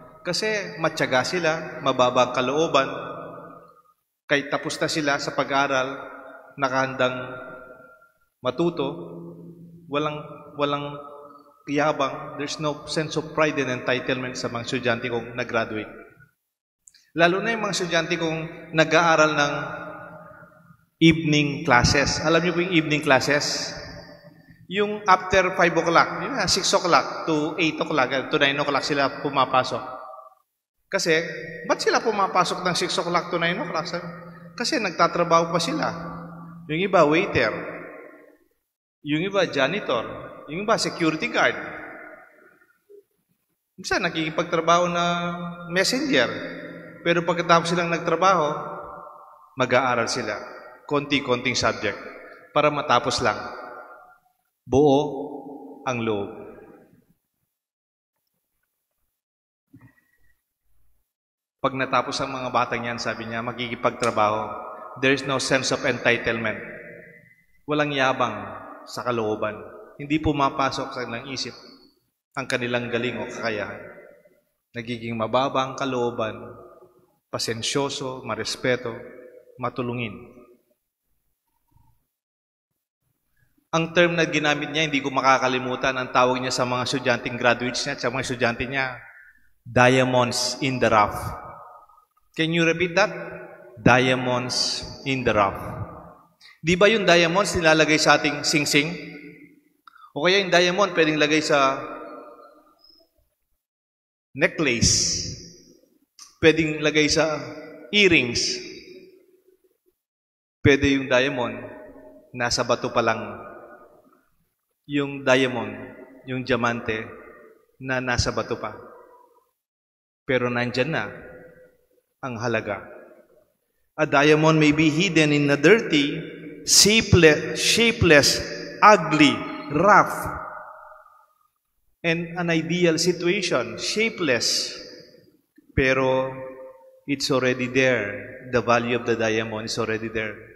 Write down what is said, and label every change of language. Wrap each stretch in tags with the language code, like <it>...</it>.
<tl>Kasi matyaga sila, mababa ang kalooban, kahit tapos na sila sa pag-aaral, nakahandang matuto, walang yabang,</tl> <en>there's no sense of pride and entitlement</en> <tl>sa mga estudyante kong nag-graduate. Lalo na yung mga estudyante kong nag-aaral ng evening classes. Alam niyo po yung evening classes? Yung</tl> <en>after 5 o'clock, 6 o'clock to 8 o'clock, to 9 o'clock</en> <tl>sila pumapasok. Kasi, ba't sila pumapasok ng</tl> <en>6 o'clock to 9 o'clock?</en> <tl>Kasi nagtatrabaho pa sila. Yung iba, waiter. Yung iba, janitor. Yung iba, security guard. Minsan, nakikipagtrabaho na messenger. Pero pagkatapos silang nagtrabaho, mag-aaral sila. Konti-konting subject. Para matapos lang. Buo ang loob. Pag natapos ang mga batang yan, sabi niya, magkikipagtrabaho.</tl> <en>There is no sense of entitlement.</en> <tl>Walang yabang sa kalooban. Hindi pumapasok sa kanilang isip ang kanilang galing o kakayahan. Nagiging mababa ang kalooban, pasensyoso, marespeto, matulungin. Ang term na ginamit niya, hindi ko makakalimutan, ang tawag niya sa mga estudyanteng graduates niya, sa mga estudyante niya,</tl> <en>diamonds in the rough. Can you repeat that? Diamonds in the rough.</en> <tl>Di ba yung diamonds nilalagay sa ating sing-sing? O kaya yung diamond pwedeng lagay sa necklace, pwedeng lagay sa earrings. Pwede yung diamond, nasa bato pa lang. Yung diamond, yung diamante, na nasa bato pa. Pero nandyan na ang halaga.</tl> <en>A diamond may be hidden in a dirty, shapeless, ugly, rough, and an ideal situation, shapeless. Pero it's already there. The value of the diamond is already there.</en>